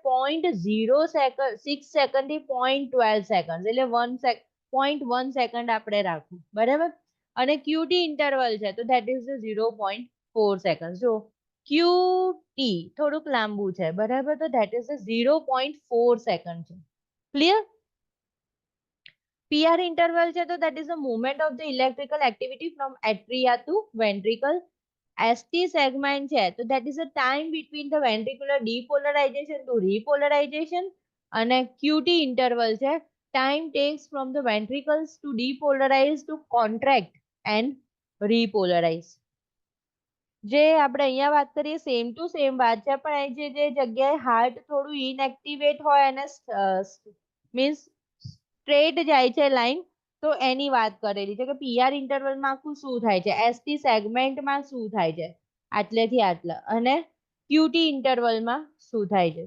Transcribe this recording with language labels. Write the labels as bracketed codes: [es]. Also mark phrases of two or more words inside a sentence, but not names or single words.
[gu] 0.06 સેકન્ડ થી 0.12 સેકન્ડ, એટલે 0.1 સેકન્ડ આપણે રાખવું, બરાબર? અને [en] QT interval [gu] છે તો [en] that is [gu] 0.4 સેકન્ડ. જો ક્યુટી થોડુંક લાંબુ છે, બરાબર, તો [en] that is [gu] 0.4 સેકન્ડ છે. [en] ક્લિયર? PR interval [gu] છે તો [en] that is the movement of the electrical activity from atria to ventricle. ST segment [gu] છે તો [en] that is the time between the ventricular depolarization to repolarization. અને QT interval છે, time takes from the ventricles to depolarize to contract and repolarize. [gu] જે આપણે અહીંયા વાત કરીએ [en] same to same [gu] વાત છે, પણ અહીં જે જગ્યાએ હાર્ટ થોડું ઇનએક્ટિવેટ હોય અને મીન્સ સ્ટ્રેટ જાય છે લાઈન, તો એની વાત કરેલી છે કે [en] PR interval [gu] આખું શું થાય છે, [en] ST segment [gu] શું થાય છે, આટલેથી આટલા, અને [en] QT interval [gu] શું થાય છે.